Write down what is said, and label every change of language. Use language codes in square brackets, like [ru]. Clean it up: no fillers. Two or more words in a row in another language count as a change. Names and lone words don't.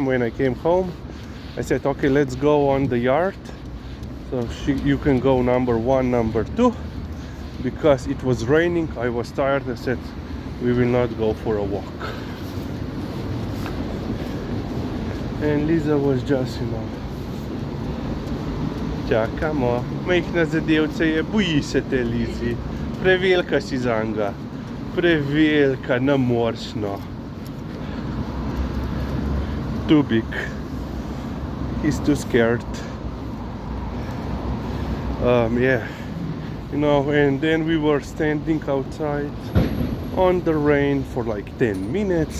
[en] when I came home, I said, okay, let's go on the yard. So you can go number 1, number 2. Because it was raining, I was tired. I said, we will not go for a walk. And Lisa was just, [sl] čakamo. Majhna zadevca je, boji se te Lizi. Prevelika si zanga. Prevelika, ne moreš, no. [en] Too big. He's too scared. And then we were standing outside on the rain for like 10 minutes.